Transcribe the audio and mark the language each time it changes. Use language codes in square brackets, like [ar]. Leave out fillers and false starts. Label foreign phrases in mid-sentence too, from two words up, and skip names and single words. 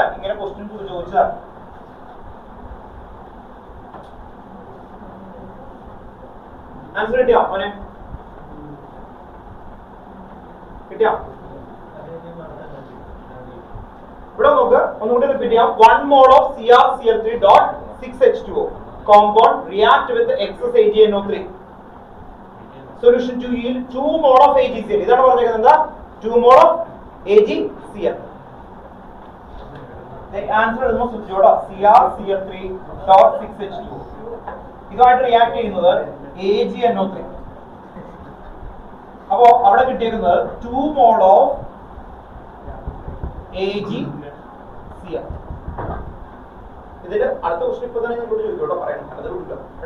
[ml] ഇങ്ങനെ ക്വസ്റ്റ്യൻ ചോദിച്ചാൽ ആൻസർ കിട്ടിയോ മോനെ? കിട്ടിയോ? ഇവിടെ നോക്ക്, ഒന്നുകൂടി റിപ്പീറ്റ് ചെയ്യാം. [en] 1 mole of CrCl3.6H2O compound react with excess AgNO3 solution to yield 2 mole of AgCl. [ml] ഇതാണ് പറഞ്ഞേക്കുന്നത് എന്താ? [en] 2 mole of AgCl. [ml] ആൻസർ എഴുതുമ്പോൾ ശ്രദ്ധിച്ചോട്ടോ. CrCl3.6H2O ഇതുമായിട്ട് റിയാക്ട് ചെയ്യുന്നത് AgNO3. അപ്പോ അവിടെ കിട്ടിയിരിക്കുന്നത് [en] 2 mole of AgCl. [ml] ഇതിൽ അടുത്ത ക്വസ്റ്റ്യൻ ഇപ്പൊ തന്നെ നമ്മൾ ചോദിക്കോട്ടോ, പറയണം അത് കേട്ടോ.